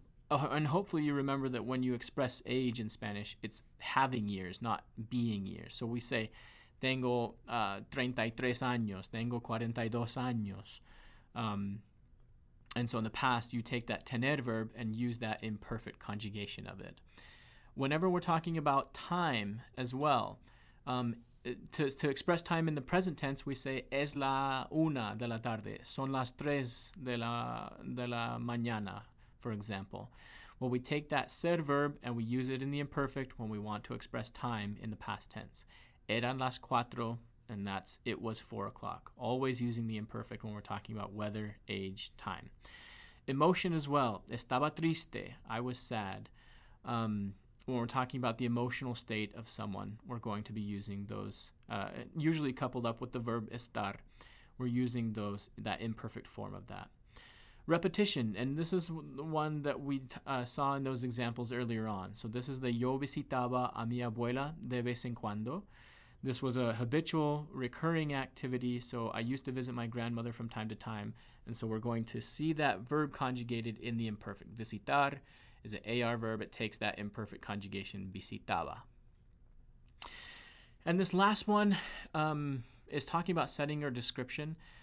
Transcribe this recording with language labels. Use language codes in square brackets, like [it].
[en] And hopefully you remember that when you express age in Spanish, it's having years, not being years. So we say, [es] tengo 33 años, tengo 42 años. [en] And so in the past, you take that tener verb and use that imperfect conjugation of it. Whenever we're talking about time as well, to express time in the present tense, we say, [es] es la 1 de la tarde, son las 3 de la mañana, [en] for example. Well, we take that ser verb and we use it in the imperfect when we want to express time in the past tense. [es] Eran las 4, [en] and that's it was 4 o'clock. Always using the imperfect when we're talking about weather, age, time. Emotion as well. [es] Estaba triste. [en] I was sad. When we're talking about the emotional state of someone, we're going to be using those, usually coupled up with the verb estar. We're using that imperfect form of that. Repetition, and this is the one that we saw in those examples earlier on. So this is the [es] yo visitaba a mi abuela de vez en cuando. [en] This was a habitual, recurring activity, so I used to visit my grandmother from time to time, and so we're going to see that verb conjugated in the imperfect. Visitar is an AR verb. It takes that imperfect conjugation, visitaba. And this last one is talking about setting or description.